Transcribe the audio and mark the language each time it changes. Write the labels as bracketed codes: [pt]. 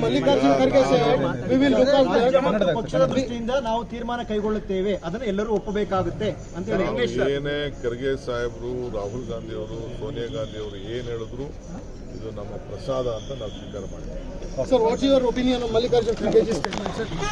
[en] Mallikarjun Kharge said, we will look at [kn] ಪಕ್ಷದ ದೃಷ್ಟಿಯಿಂದ ನಾವು ತೀರ್ಮಾನ ಕೈಗೊಳ್ಳುತ್ತೇವೆ ಅದನ್ನು ಎಲ್ಲರೂ ಒಪ್ಪಬೇಕಾಗುತ್ತೆ ಅಂತ ಹೇಳಿ ಏನೇ ಖರ್ಗೆ ಸಾಹೇಬರು, ರಾಹುಲ್ ಗಾಂಧಿ ಅವರು, ಸೋನಿಯಾ ಗಾಂಧಿ ಅವರು ಏನು ಹೇಳಿದ್ರು ಇದು ನಮ್ಮ ಪ್ರಸಾದ ಅಂತ ನಾವು ಸ್ವೀಕಾರ ಮಾಡಿದ್ದೀವಿ. [en] Sir, what's your opinion on Mallikarjun Kharge's statement, sir?